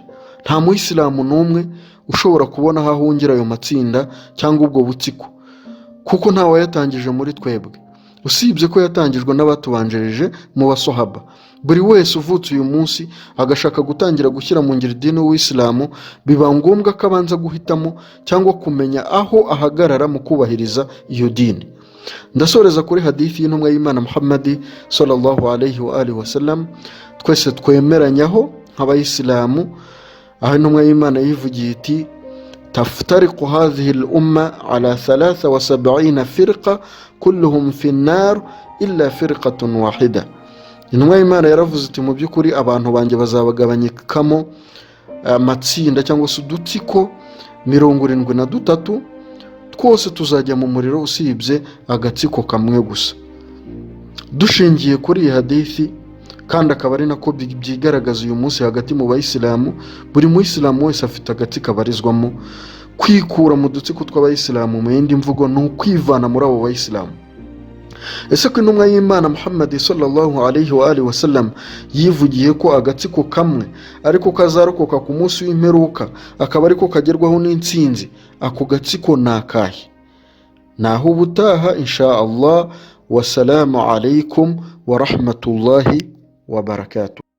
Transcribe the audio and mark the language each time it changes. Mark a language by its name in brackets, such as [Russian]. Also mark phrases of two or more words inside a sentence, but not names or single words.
[Kinyarwanda] Nta muyisilamu n'umwe ushobora kubona aho ahungira ayo matsinda cyangwa ubwo butsiko, kuko nta wayatangije muri twebwe, usibye ko yatangijwe n'abatubanjirije mu basahaba. Buri wese uvutse uyu munsi agashaka gutangira gushyira mu ngiro idini y'Uwisilamu, biba ngombwa ko abanza guhitamo cyangwa kumenya aho ahagarara mu kubahiriza iyo dini. Ndasoreza kuri hadithi y'intumwa y'Imana Muhammad [Arabic] صلى الله عليه وآله وسلم [Kinyarwanda] twese twemeranyaho nk'abayisilamu, aho intumwa y'Imana yivugiye iti: [Arabic] تفترق هذه الأمة على 73 فرقة كلهم في النار إلا فرقة واحدة. [Kinyarwanda] Intumwa y'Imana yaravuze iti mu by'ukuri abantu banjye bazabagabanyikamo amatsinda cyangwa se udutsiko 73, twose tuzajya mu muriro usibye agatsiko kamwe gusa. Dushingiye kuri iyi hadithi, kandi akaba ari nako byigaragaza uyu munsi hagati mu bayisilamu, buri muyisilamu wese afite agatsiko abarizwamo. Kwikura mu dutsiko tw'abayisilamu mu yindi mvugo ni ukwivana muri abo bayisilamu. Ese ko intumwa y'Imana Muhammad [Arabic] صلى الله عليه وآله وسلم [Kinyarwanda] yivugiye ko agatsiko kamwe ariko kazarokoka ku munsi w'imperuka, akaba ariko kagerwaho n'intsinzi, ako gatsiko nakahe? Naho ubutaha [Arabic] إن شاء الله. والسلام عليكم ورحمة الله وبركاته.